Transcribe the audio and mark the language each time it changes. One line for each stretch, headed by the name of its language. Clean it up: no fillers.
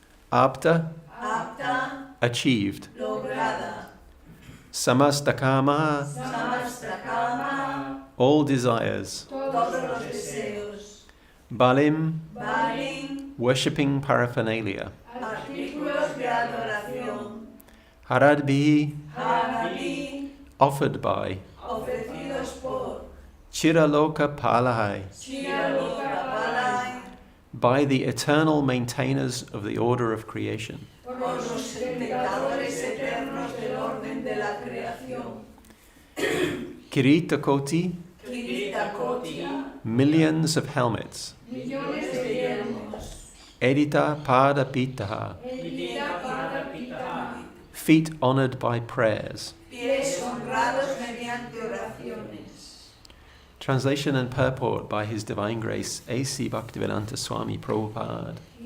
Sanskrit: Apta, Apta,
English: achieved.
Spanish: lograda.
Sanskrit: Samastakama, Samastakama,
English: all desires.
Spanish: todos los deseos.
Sanskrit: Balim, Balim,
English: worshipping paraphernalia.
Spanish: artículos de adoración.
Sanskrit: Haradbihi, Harabi,
English: offered by.
Spanish: ofrecidos por
Sanskrit: Chiraloka Palai, Shiralokapalai,
English: by the eternal maintainers of the order of creation.
Spanish: por los sustentadores eternos del orden de la creación.
Sanskrit: Kirita Koti, Kirita Koti,
English: millions of helmets.
Spanish: Millones de yelmos.
Sanskrit: Edita Pada Pitaha, Edita para pita.
English: feet honored by prayers.
Spanish: pies honrados mediante oraciones.
English: Translation and purport by His Divine Grace, A.C. Bhaktivedanta Swami Prabhupada.